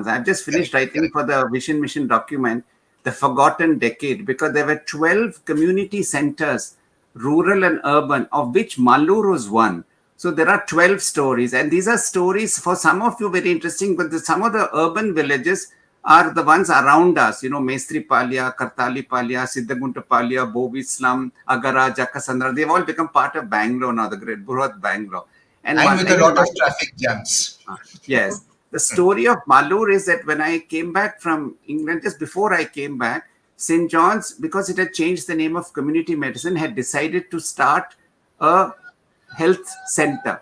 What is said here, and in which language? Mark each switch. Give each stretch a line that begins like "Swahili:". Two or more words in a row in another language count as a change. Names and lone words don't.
English: I've just finished writing for the Vision Mission document, The Forgotten Decade, because there were 12 community centers, rural and urban, of which Malur was one. So there are 12 stories, and these are stories for some of you very interesting, but some of the urban villages are the ones around us, Mestri Palya, Kartali Palya, Siddhagunta Palya, Bobi Slum, Agara, Jakasandra. They've all become part of Bangalore now, the great Burat Bangalore. And with a lot of traffic jams. Yes. The story of Malur is that when I came back from England, just before I came back, St. John's, because it had changed the name of community medicine, had decided to start a health center.